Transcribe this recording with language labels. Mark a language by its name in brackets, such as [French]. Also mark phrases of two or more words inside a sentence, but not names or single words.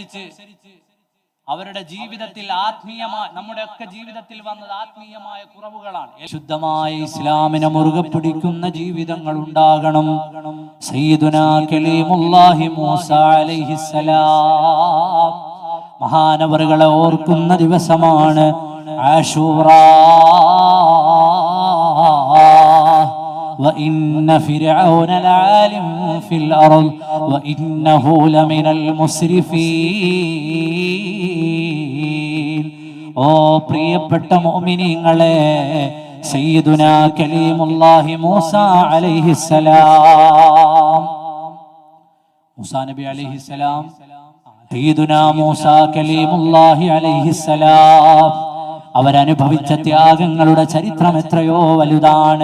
[Malayalam] കാലങ്ങൾക്കനുസരിച്ച് അവരുടെ ജീവിതത്തിൽ ആത്മീയമായ, നമ്മുടെയൊക്കെ ജീവിതത്തിൽ വന്നത് ആത്മീയമായ കുറവുകളാണ്. ശുദ്ധമായ ഇസ്ലാമിനെ മുറുകെ പിടിക്കുന്ന ജീവിതങ്ങൾ ഉണ്ടാകണം. [Arabic] سيدنا كليم الله موسى عليه السلام [Malayalam] മഹാനവറുകളെ ഓർക്കുന്ന ദിവസമാണ് ആശൂറ. [Arabic] وإن فرعون لعال في الأرض وإنه لمن المسرفين. [Malayalam] ഓ പ്രിയപ്പെട്ട മുഅ്മിനീങ്ങളെ, [Arabic] سيدنا كليم الله موسى عليه السلام, [Malayalam] മൂസാ നബി അലൈഹിസ്സലാം, [Arabic] سيدنا موسى كليم الله عليه السلام [Malayalam] അവരനുഭവിച്ച ത്യാഗങ്ങളുടെ ചരിത്രം എത്രയോ വലുതാണ്.